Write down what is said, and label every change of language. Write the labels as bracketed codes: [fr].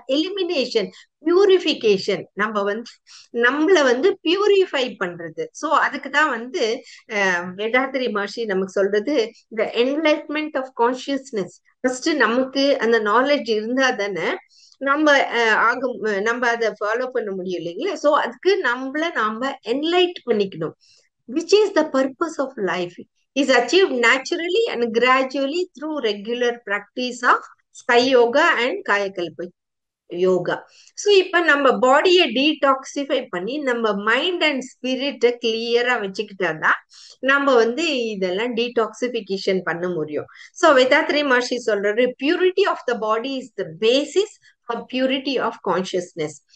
[ta] Elimination, purification. நம்ம வந்து நம்மள வந்து பியூரிஃபை பண்றது. சோ அதுக்கு தான் வந்து வேதாத்ரி மகர்ஷி நமக்கு சொல்றது இந்த என்லைட்மெண்ட் ஆஃப் கான்சியஸ்னஸ். ஃபர்ஸ்ட் நமக்கு அந்த நாலேஜ் இருந்தா தானே நம்ம ஆகும், நம்ம அதை ஃபாலோ பண்ண முடியும் இல்லைங்களா? சோ அதுக்கு நாம என்லைட் பண்ணிக்கணும். [en] Which is the purpose of life is achieved naturally and gradually through regular practice of Sky Yoga and Kayakalpa Yoga. [ta] So இப்ப நம்ம பாடியை டீடாக்சிஃபை பண்ணி நம்ம மைண்ட் அண்ட் ஸ்பிரிட்டை கிளியரா வச்சுக்கிட்டாதான் நம்ம வந்து இதெல்லாம் டீடாக்சிபிகேஷன் பண்ண முடியும். சோ வேதாத்ரி மகர்ஷி சொல்றாரு, [en] Purity of the body is the basis for purity of consciousness.